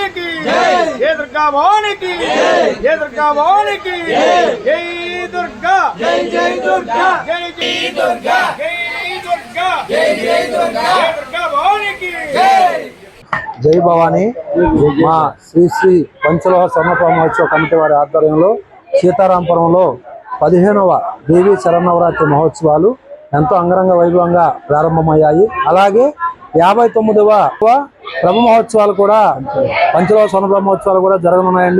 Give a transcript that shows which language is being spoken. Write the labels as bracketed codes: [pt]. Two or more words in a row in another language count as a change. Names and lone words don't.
[hi] की ये दुर्गा भवानी की ये दुर्गा भवानी की जय दुर्गा जय जय दुर्गा जय जय दुर्गा जय दुर्गा जय जय दुर्गा ये दुर्गा भवानी की [te] జై భవానీ. మా శ్రీ శ్రీ పంచలోహ స్వర్ణప్రభ మహోత్సవ కమిటీ వారి ఆధ్వర్యంలో సీతారాంపురంలో 15వ దేవీ శరన్నవరాత్రి మహోత్సవాలు ఎంతో అంగరంగ వైభవంగా ప్రారంభమయ్యాయి. అలాగే 59వ ప్రభ మహోత్సవాలు కూడా పంచలోహ స్వర్ణప్రభ మహోత్సవాలు కూడా జరగనున్నాయండి.